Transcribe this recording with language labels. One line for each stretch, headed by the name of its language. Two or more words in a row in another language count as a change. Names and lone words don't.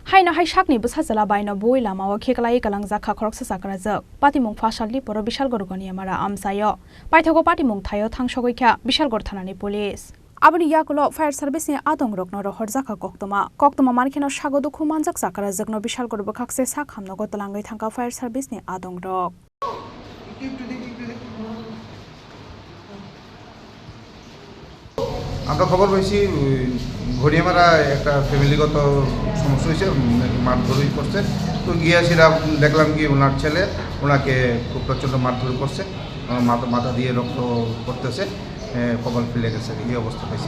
Kok Borok: Hainohai sakni bwsajwla baino bowi lamao khikhulaioi kwlangjakha khoroksa chakrajwk patimung fasalni poro bishalgorgoni amara amsayo paithago patimung thayo thangsogoikha bishalgor thanani police aboni yakulo
English: fire service
Kok Borok: ni adong rokno rohorjakha koktoma markheno sagodu khumanjak chakrajwkno bishalgor bkhakse sakhamnogo tlangai thangka
English: fire service
Kok Borok: ni adong rok
Bangla: আমরা খবর পেয়েছি ঘড়িয়ামারা একটা ফ্যামিলিগত সমস্যা হয়েছে, মারধরই করছে। তো গিয়াছিরা দেখলাম কি ওনার ছেলে ওনাকে খুব প্রচণ্ড মারধর করছে, মাথা দিয়ে রক্ত করতেছে, কপাল ফেলে গেছে, এই অবস্থা পেয়েছি।